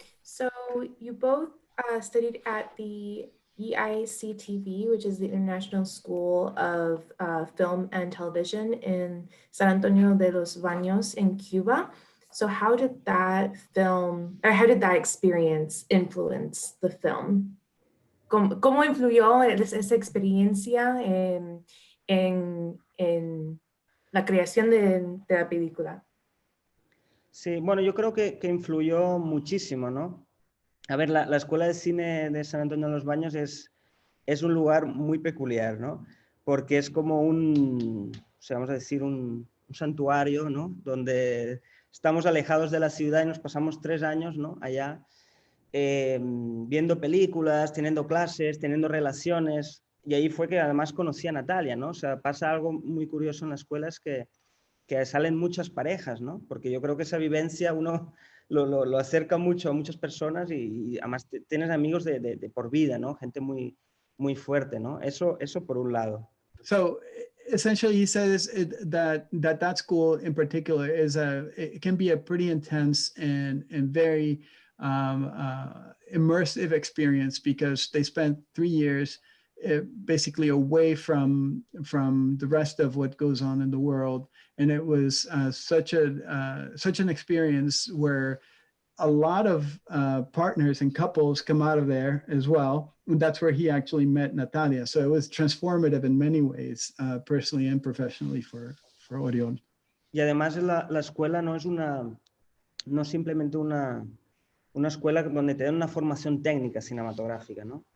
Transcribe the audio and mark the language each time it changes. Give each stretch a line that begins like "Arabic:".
English: So you both studied at the EICTV, which is the International School of Film and Television in San Antonio de los Baños in Cuba. So how did that experience influence the film?
Spanish: ¿Cómo influyó esa experiencia en la creación de la película? Sí, bueno, yo creo que influyó muchísimo, ¿no? A ver, la Escuela de Cine de San Antonio de los Baños es un lugar muy peculiar, ¿no? Porque es como vamos a decir, un santuario, ¿no? Donde estamos alejados de la ciudad y nos pasamos 3 años, ¿no? Allá, viendo películas, teniendo clases, teniendo relaciones. Y ahí fue que además conocí a Natalia, ¿no? O sea, pasa algo muy curioso en la escuela, es que salen muchas parejas, ¿no? Porque yo creo que esa vivencia uno lo acerca mucho a muchas personas y además tienes amigos de por vida, ¿no? Gente muy, muy fuerte, ¿no? Eso por un lado.
English: So essentially he says that school in particular it can be a pretty intense and very immersive experience because they spent 3 years basically away from the rest of what goes on in the world. And it was such an experience where a lot of partners and couples come out of there as well. And that's where he actually met Natalia. So it was transformative in many ways, personally and professionally for Oriol.
Spanish: Y además la escuela no es no simplemente una escuela donde te dan una formación técnica cinematográfica, ¿no?